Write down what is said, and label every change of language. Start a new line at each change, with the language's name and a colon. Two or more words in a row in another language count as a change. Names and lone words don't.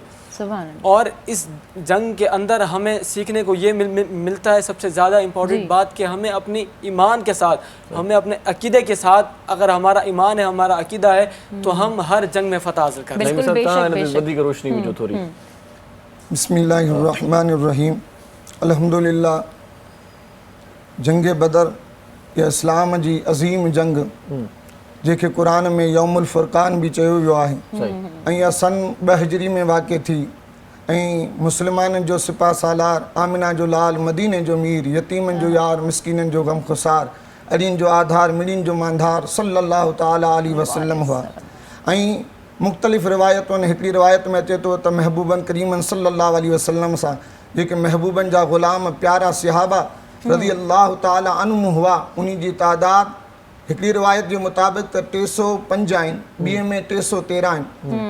Urdu: اور اس جنگ کے اندر ہمیں سیکھنے کو یہ ملتا ہے، سب سے زیادہ امپورٹنٹ بات، کہ ہمیں اپنی ایمان کے ساتھ، ہمیں اپنے عقیدے کے ساتھ، اگر ہمارا ایمان ہے، ہمارا عقیدہ ہے، تو ہم ہر جنگ میں فتح حاصل کریں۔
Arabic: بسم اللہ الرحمن الرحیم۔
Sindhi: الحمدللہ، جنگ بدر یا اسلام جی عظیم جنگ جیکے قرآن میں
Arabic: یوم الفرقان
Sindhi: بھی چयो वियो आहे، ऐं सन 2 हिजरी में वाक़िअ थी। मुस्लमाननि जो सिपा सालार, आमिना जो लाल, मदीने जो मीर, यतीमनि जो यार, मिसकीननि जो गमख़ुसार, अड़ियुनि जो आधार, मिड़ियुनि जो मांधार
Arabic: صلى الله تعالى عليه وسلم
Sindhi: हुआ। ऐं मुख़्तलिफ़ रिवायतुनि, हिकिड़ी रिवायत में अचे थो त महबूबनि करीमनि
Arabic: صلى الله عليه وسلم
Sindhi: सां जेके महबूबनि जा ग़ुलाम प्यारा सहाबा
Arabic: رضي الله تعالى عنهم
Sindhi: हुआ, उन्ही जी तादाद हिकिड़ी रिवायत जे मुताबिक़ त 305 आहिनि, ॿिए में 313 आहिनि।